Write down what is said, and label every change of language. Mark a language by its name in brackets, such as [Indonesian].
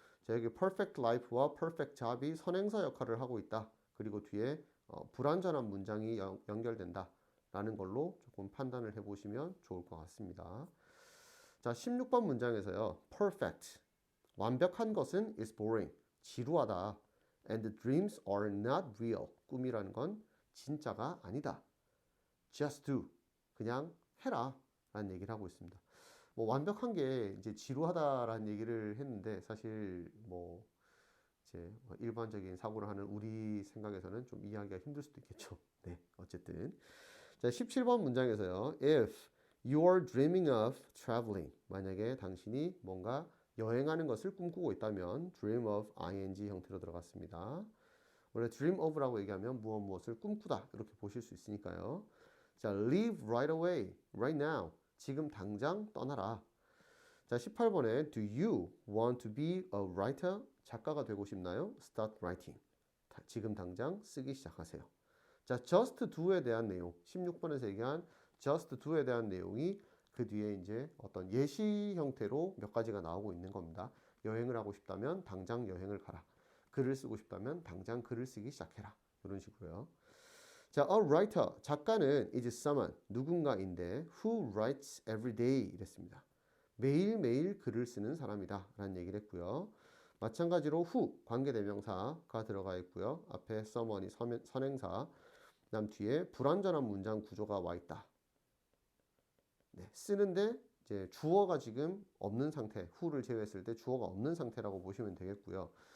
[Korean] 자, 여기 perfect life와 perfect job이 선행사 역할을 하고 있다. 그리고 뒤에 불완전한 문장이 연결된다 라는 걸로 조금 판단을 해보시면 좋을 것 같습니다. 자, 16번 문장에서요. perfect, 완벽한 것은 [English] is boring, [Korean] 지루하다. [English] and dreams are not real, [Korean] 꿈이라는 건 진짜가 아니다. [English] just do. [Korean] 그냥 해라. 라는 얘기를 하고 있습니다. 뭐 완벽한 게 이제 지루하다라는 얘기를 했는데 사실 뭐 이제 일반적인 사고를 하는 우리 생각에서는 좀 이해하기가 힘들 수도 있겠죠. 네, 어쨌든 자 17번 문장에서요. [English] If you are dreaming of traveling, [Korean] 만약에 당신이 뭔가 여행하는 것을 꿈꾸고 있다면 dream of ing 형태로 들어갔습니다. 원래 dream of라고 얘기하면 무엇을 꿈꾸다 이렇게 보실 수 있으니까요. [English] 자, leave right away, right now. [Korean] 지금 당장 떠나라. 자, 18번에 [English] Do you want to be a writer? [Korean] 작가가 되고 싶나요? [English] Start writing. [Korean] 지금 당장 쓰기 시작하세요. 자, just do에 대한 내용. 16번에서 얘기한 just do에 대한 내용이 그 뒤에 이제 어떤 예시 형태로 몇 가지가 나오고 있는 겁니다. 여행을 하고 싶다면 당장 여행을 가라. 글을 쓰고 싶다면 당장 글을 쓰기 시작해라. 이런 식으로요. [English] 자, a writer, [Korean] 작가는 [English] is someone, [Korean] 누군가인데 [English] who writes every day [Korean] 이랬습니다. 매일매일 글을 쓰는 사람이다 라는 얘기를 했고요. 마찬가지로 who, 관계대명사가 들어가 있고요. 앞에 someone이 선행사, 그다음 뒤에 불완전한 문장 구조가 와 있다. 네, 쓰는데 이제 주어가 지금 없는 상태, who를 제외했을 때 주어가 없는 상태라고 보시면 되겠고요.